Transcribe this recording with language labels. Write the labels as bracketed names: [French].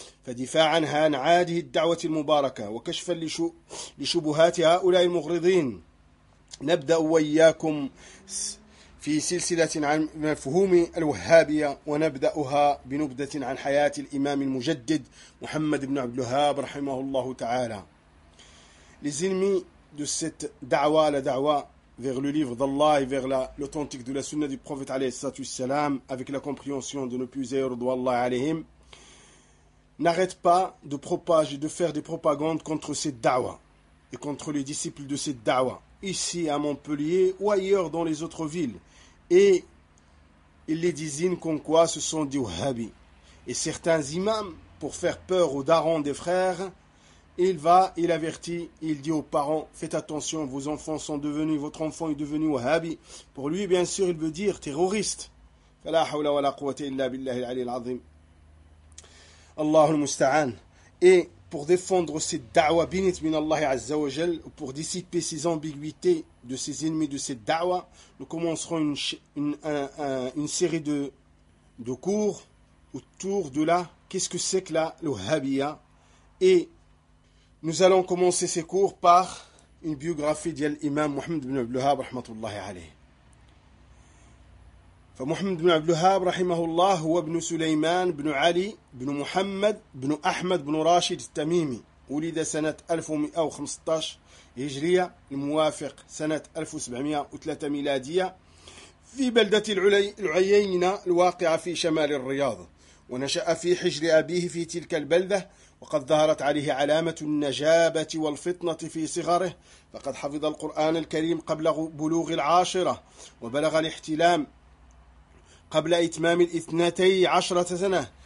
[Arabic] فدفاعا عن هذه الدعوة المباركة وكشفا لشبهات هؤلاء المغرضين، نبدأ وإياكم في سلسلة عن مفهوم الوهابية، ونبدأها بنبذة عن حياة الإمام المجدد محمد بن عبد الوهاب رحمه الله تعالى. لزلمي دو ست دعوة لدعوة [French] vers le livre d'Allah et vers l'authentique de la sunna du prophète alayhi salam, avec la compréhension de nos plus heureux d'Allah alayhim, n'arrête pas de propager, de faire des propagandes contre cette da'wa et contre les disciples de cette da'wa, ici à Montpellier ou ailleurs dans les autres villes. Et il les désigne comme quoi ce sont des wahhabis. Et certains imams, pour faire peur aux darons des frères, Il avertit, il dit aux parents: faites attention, votre enfant est devenu wahhabi. Pour lui, bien sûr, il veut dire terroriste. [Arabic] فلا حول ولا قوة إلا بالله العلي العظيم. الله المستعان. [French] Et pour défendre cette da'wa bénite [Arabic] min Allah Azza wa Jal, [French] pour dissiper ces ambiguïtés de ces ennemis de cette da'wa, nous commencerons une série de cours autour de la qu'est-ce que c'est que la wahhabiyya. Et nous allons commencer ces cours par une biographie de l'imam Muhammad ibn Abdul Wahhab rahmatullahi alayh. [Arabic] Muhammad ibn Abdul Wahhab rahimahullah huwa ibn Sulayman ibn Ali ibn Muhammad ibn Ahmad ibn Rashid al-Tamimi, ولد سنة 1115 هجرية الموافق سنة 1703 ميلادية في بلدة العيينة الواقعة في شمال الرياض، ونشأ في حجر أبيه في تلك البلدة، وقد ظهرت عليه علامة النجابة والفطنة في صغره، فقد حفظ القرآن الكريم قبل بلوغ العاشرة، وبلغ الاحتلام قبل إتمام 12 سنة.